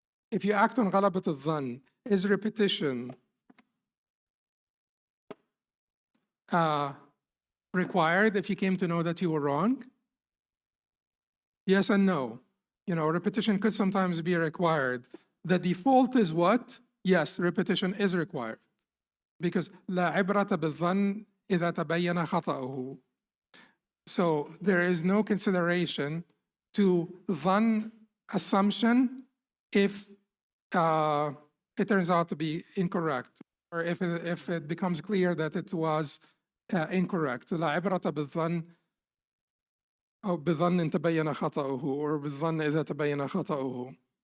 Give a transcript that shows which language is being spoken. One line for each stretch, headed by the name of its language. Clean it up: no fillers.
English: If you act on ghalabat al-dhann, is repetition required if you came to know that you were wrong? Yes and no. Repetition could sometimes be required. The default is what? Yes, repetition is required. Because
Arabic: لا عبرة بالظن إذا تبين خطأه.
English: So there is no consideration to dhann assumption if it turns out to be incorrect, or if it becomes clear that it was incorrect.
Arabic: لا عبرة بالظن أو بظن تبين خطأه, or بالظن إذا تبين خطأه.